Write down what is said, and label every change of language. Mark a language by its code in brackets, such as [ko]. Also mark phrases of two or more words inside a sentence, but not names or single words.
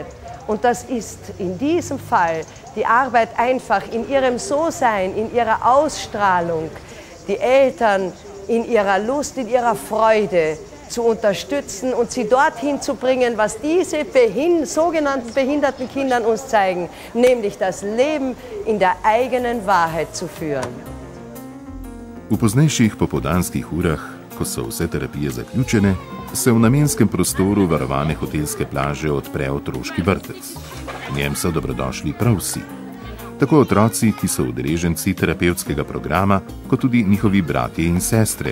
[de] Und das ist in diesem Fall die Arbeit einfach in ihrem So-Sein, in ihrer Ausstrahlung, die Eltern in ihrer Lust, in ihrer Freude zu unterstützen und sie dorthin zu bringen, was diese sogenannten behinderten Kindern uns zeigen, nämlich das Leben in der eigenen Wahrheit zu führen. [sl] V poznejših popoldanskih urah, ko so vse terapije zaključene, se v namenskem prostoru varovane hotelske plaže odpre otroški vrtec. V njem so dobrodošli prav vsi. Tako otroci, ki so udeleženci terapevtskega programa, kot tudi njihovi bratje in sestre.